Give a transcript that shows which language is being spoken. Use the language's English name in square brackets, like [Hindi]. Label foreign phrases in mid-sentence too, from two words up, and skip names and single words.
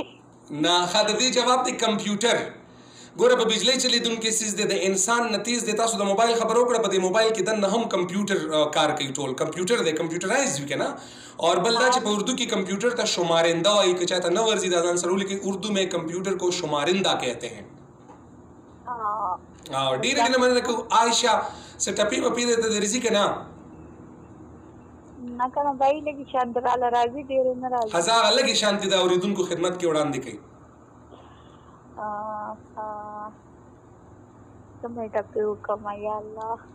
[Pashto] نه ښه د دې جواب دی کمپیوټر. ګوره په بجلۍ چلیدونکی څیز دی، د انسان نه تیز دی. تاسو د موبایل خبره وکړه، په دې موبایل کې دننه هم کمپیوټر کار کوي. ټول کمپیوټر دی، کمپیوټرایز وي که نه. اور بل دا چې په اردو کې کمپیوټر ته شمارنده وایي. که چاته نه ورځي دا ځان سره ولیکئ، [Urdu] اردو میں کمپیوٹر کو شمارنده کہتے ہیں. [Pashto] ډېرې ډېرې مننه کوو. عایشه څه ټپي مپي درته درځي که نه؟ نه که نه بھائی لږې شانتي راله راځي، ډېرې نه راځي. ښه زه هغه لږې شانتي د اورېدونکو خدمت کې وړاندې کوي. کومې ټپې وکړمه یا الله؟